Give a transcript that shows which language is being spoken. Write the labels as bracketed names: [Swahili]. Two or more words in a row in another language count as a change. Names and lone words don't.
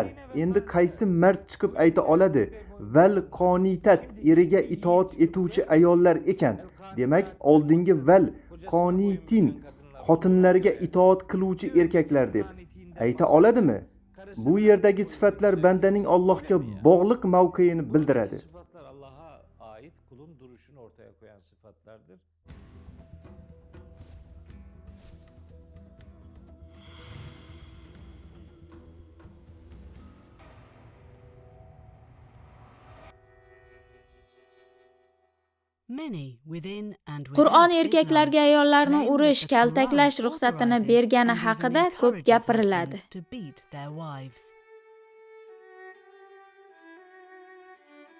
[Uzbek] Endi qaysi mard chiqib ayta oladi? [Arabic] والقانتات [Uzbek] eriga itoat etuvchi ayollar ekan. Demak, oldingi [Arabic] والقانتين [Uzbek] xotinlarga itoat qiluvchi erkaklar deb ayta oladimi? Bu yerdagi sifatlar bandaning Allohga bog'liq mavqeini bildiradi. [Turkish] Allah'a ait kulun duruşunu ortaya koyan sıfatlardır. [Uzbek] Qur'on erkaklarga ayollarni urish, kaltaklash ruxsatini bergani haqida ko'p gapiriladi.